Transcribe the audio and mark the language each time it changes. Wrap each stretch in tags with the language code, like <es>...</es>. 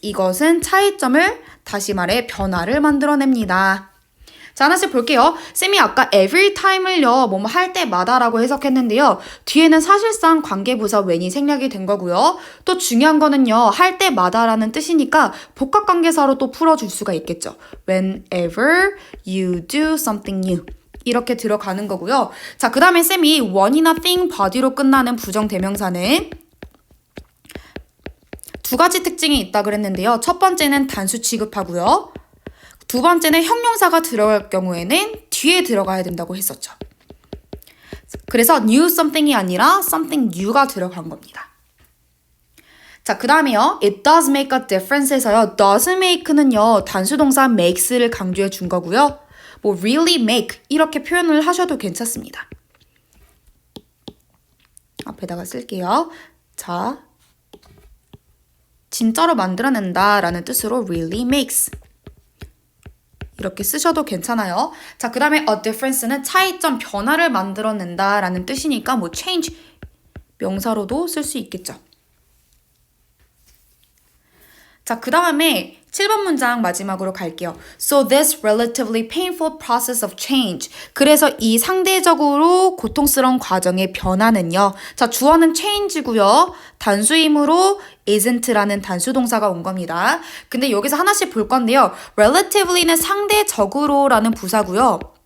<ko>이것은 차이점을 다시 말해 변화를 만들어냅니다. 자, 하나씩 볼게요. 쌤이 아까</ko> <en>every time</en> <ko>을요, 뭐뭐 할 때마다라고 해석했는데요. 뒤에는 사실상 관계부사 when이 생략이 된 거고요. 또 중요한 거는요, 할 때마다라는 뜻이니까 복합관계사로 또 풀어줄 수가 있겠죠.</ko> <en>Whenever you do something new.</en> <ko>이렇게 들어가는 거고요. 자, 그 다음에 쌤이 one이나 thing, body로 끝나는 부정대명사는 두 가지 특징이 있다 그랬는데요. 첫 번째는 단수 취급하고요. 두 번째는 형용사가 들어갈 경우에는 뒤에 들어가야 된다고 했었죠. 그래서</ko> <en>new something</en> <ko>이 아니라</ko> <en>something new</en> <ko>가 들어간 겁니다. 자, 그 다음에요.</ko> <en>It does make a difference에서요. does make는요.</en> <ko>단수동사 makes를 강조해 준 거고요. 뭐</ko> <en>really make</en> <ko>이렇게 표현을 하셔도 괜찮습니다. 앞에다가 쓸게요. 자, 진짜로 만들어낸다 라는 뜻으로</ko> <en>really makes.</en> <ko>이렇게 쓰셔도 괜찮아요. 자, 그 다음에 a difference는 차이점, 변화를 만들어낸다 라는 뜻이니까 뭐 change 명사로도 쓸 수 있겠죠. 자, 그 다음에 7번 문장 마지막으로 갈게요.</ko> <en>So this relatively painful process of change.</en> <ko>그래서 이 상대적으로 고통스러운 과정의 변화는요. 자, 주어는 change고요. 단수이므로 isn't라는 단수동사가 온 겁니다. 근데 여기서 하나씩 볼 건데요. relatively는 상대적으로라는 부사고요.</ko>